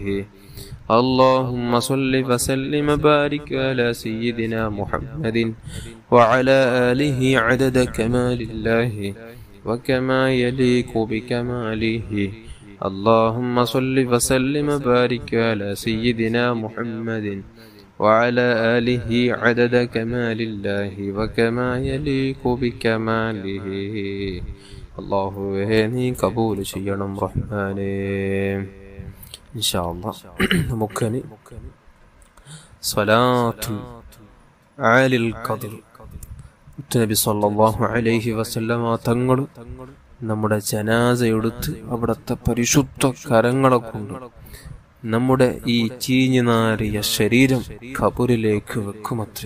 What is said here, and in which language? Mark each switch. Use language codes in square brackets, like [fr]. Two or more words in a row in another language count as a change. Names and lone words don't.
[ar] اللهم صل وسلم وبارك على سيدنا محمد وعلى آله عدد كمال الله وكما يليق بكماله. اللهم صل وسلم وبارك على سيدنا محمد وعلى آله عدد كمال الله وكما يليق بكماله. [ml] الله നീ കബൂൽ ചെയ്യണം റഹ്മാനേ. [ar] إن شاء الله [ml] നമുക്കനി സ്വലാത്തുൽ ആലിൽ ഖദ്ർ നബി [ar] صلى الله عليه وسلم [ml] തങ്ങൾ നമ്മുടെ ജനാസ എടുത്ത് അവിടുത്തെ പരിശുദ്ധ കരങ്ങളെ കൊണ്ട് നമ്മുടെ ഈ ചീഞ്ഞു നാറിയ ശരീരം ഖബറിലേക്ക് വെക്കുമത്രേ.